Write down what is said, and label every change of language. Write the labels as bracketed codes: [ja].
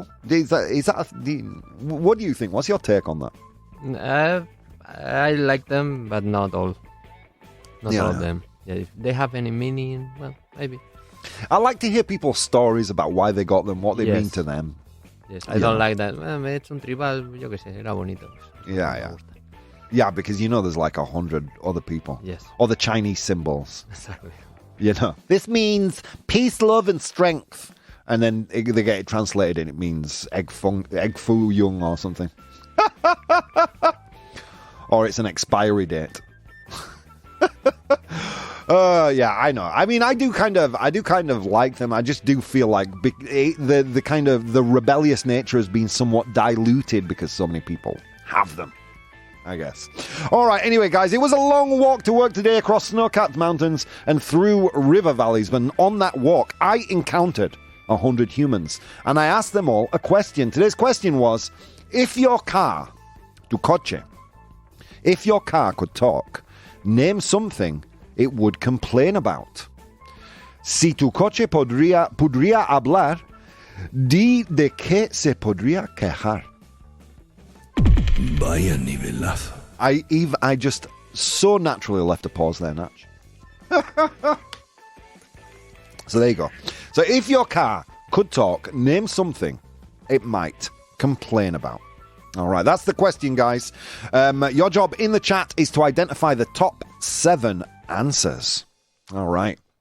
[en] What do you think? What's your take on that? I like them, but not all. Not all of them. Yeah, if they have any meaning, well, maybe. I like to hear people's stories about why they got them, what they mean to them. Yes, I don't like that. [es] Me he hecho un tribal, yo qué sé, era bonito. [en] Yeah. Yeah, because there's like 100 other people. Yes. Or the Chinese symbols. Exactly. This means peace, love, and strength. And then they get it translated and it means egg foo young or something. Or it's an expiry date. I know. I mean, I do kind of like them. I just do feel like the kind of the rebellious nature has been somewhat diluted because so many people have them, I guess. All right, anyway, guys, it was a long walk to work today across snow-capped mountains and through river valleys. But on that walk, I encountered 100 humans. And I asked them all a question. Today's question was, if your car, [es] tu coche, [en] if your car could talk, name something it would complain about. [es] Si tu coche podría hablar, di de qué se podría quejar. Vaya nivelazo. [en] I just so naturally left a pause there, Natch. So there you go. So if your car could talk, name something it might complain about. All right, that's the question, guys. Your job in the chat is to identify the top 7 answers. All right.